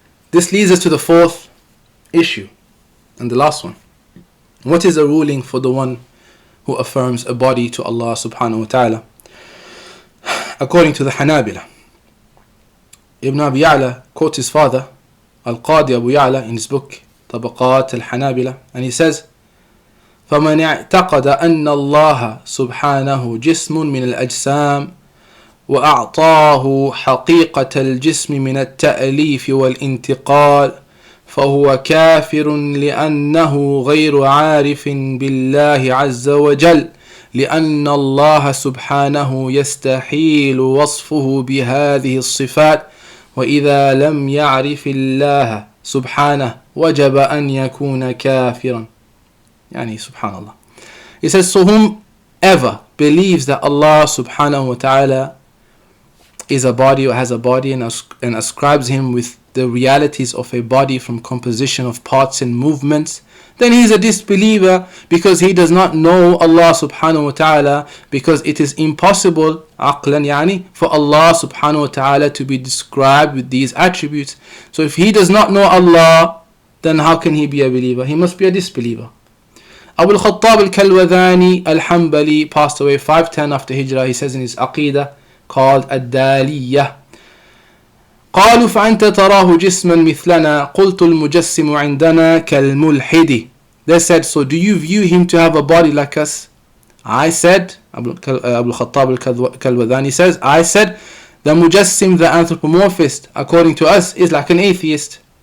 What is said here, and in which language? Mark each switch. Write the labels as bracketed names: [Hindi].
[English] This leads us to the fourth issue and the last one. What is the ruling for the one who affirms a body to Allah subhanahu wa ta'ala? According to the Hanabilah, Ibn Abi Ya'la quotes his father, Al-Qadi Abu Ya'la, in his book Tabaqat al-Hanabilah, and he says, [Arabic] فَمَنْ اعْتَقَدَ أَنَّ اللَّهَ سُبْحَانَهُ جِسْمٌ مِنَ الْأَجْسَامِ وأعطاه حقيقة الجسم من التأليف والانتقال فهو كافر لأنه غير عارف بالله عز وجل لأن الله سبحانه يستحيل وصفه بهذه الصفات وإذا لم يعرف الله سبحانه وجب أن يكون كافرا. يعني سبحان الله. [English] He says, so whomever believes that Allah subhanahu wa ta'ala is a body or has a body and ascribes him with the realities of a body from composition of parts and movements, then he is a disbeliever because he does not know Allah subhanahu wa ta'ala, because it is impossible [Arabic] aqlan yani [English] for Allah subhanahu wa ta'ala to be described with these attributes. So if he does not know Allah, then how can he be a believer? He must be a disbeliever. Abu al-Khattab al-Kalwadhani al-Hanbali passed away 510 after Hijrah. He says in his Aqidah called [Arabic] الدالية قالوا فأنت تراه جسما مثلنا قلت المجسم عندنا كالملحد. [English] They said, so do you view him to have a body like us? I said, Abu Khattab al-Kalwadhani says, I said, the mujassim, the anthropomorphist, according to us, is like an atheist.